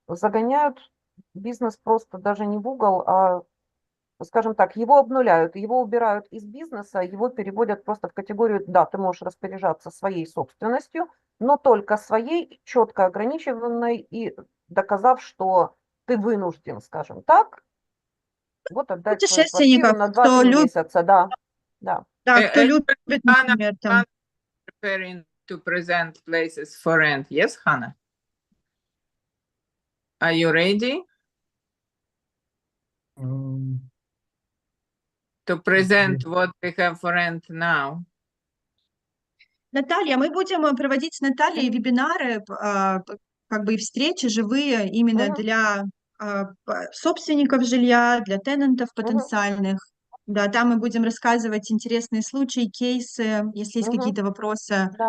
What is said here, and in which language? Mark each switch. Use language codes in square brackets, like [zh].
[ru] Загоняют бизнес просто даже не в угол, а, скажем так, его обнуляют, его убирают из бизнеса, его переводят просто в категорию, да, ты можешь распоряжаться своей собственностью, но только своей, четко ограниченной и доказав, что ты вынужден, скажем так, вот отдать свою квартиру на 2-3 месяца, да. Да, кто любит, например, там. [en] Preparing to present places for rent. Yes, Hannah? Are you ready? To present what we have for rent now. [ru] Наталья, мы будем проводить с Натальей вебинары, как бы и встречи живые именно для собственников жилья, для тенантов потенциальных. Да, там мы будем рассказывать интересные случаи, кейсы, если есть какие-то вопросы.